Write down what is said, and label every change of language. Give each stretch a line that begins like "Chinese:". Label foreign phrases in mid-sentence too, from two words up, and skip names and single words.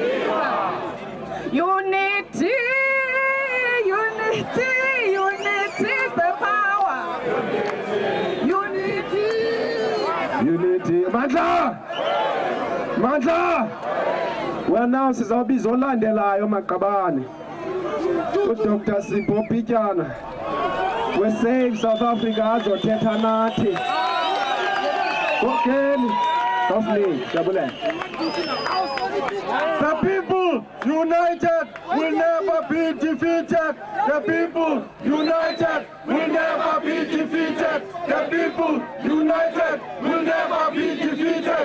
English: Unity, unity, unity is the power. Unity. Unity.
Xhosa: Mandla! Mandla!
English: Well, now
Xhosa: sizabiza olandelayo maqabane. Dr. Sipho Pityana. We save South Africa azothetha nathi.
English: Okay. The people united will never be defeated. The people united will never be defeated. The people united will never be defeated.